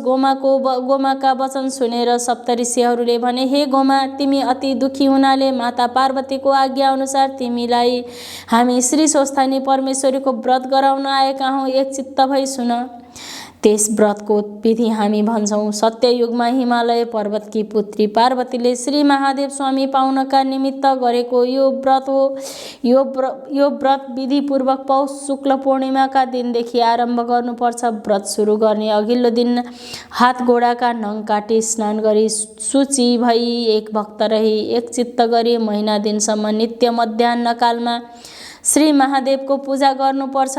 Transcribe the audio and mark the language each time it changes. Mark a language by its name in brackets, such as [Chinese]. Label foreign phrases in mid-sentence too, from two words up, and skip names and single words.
[Nepali] गोमाका वचन सुनेर सप्तऋषिहरूले भने, हे गोमा, तिमी अति दुखी हुनाले माता पार्वतीको आज्ञा अनुसार तिमीलाई हामी श्री स्वस्थानी परमेश्वरीको व्रत गराउन आएका हौँ, एक चित्त भई सुन। त्यस व्रतको विधि हामी भन्छौँ। सत्ययुगमा हिमालय पर्वतकी पुत्री पार्वतीले श्री महादेव स्वामी पाउनका निमित्त गरेको यो व्रत हो। यो व्रत विधिपूर्वक पौष शुक्ल पूर्णिमाका दिनदेखि आरम्भ गर्नुपर्छ। व्रत सुरु गर्ने अघिल्लो दिन हात गोडाका नङ काटी स्नान गरी शुचि भई एक भक्त रही एक चित्त गरी महिना दिनसम्म नित्य मध्याह्नकालमा श्री महादेवको पूजा गर्नुपर्छ।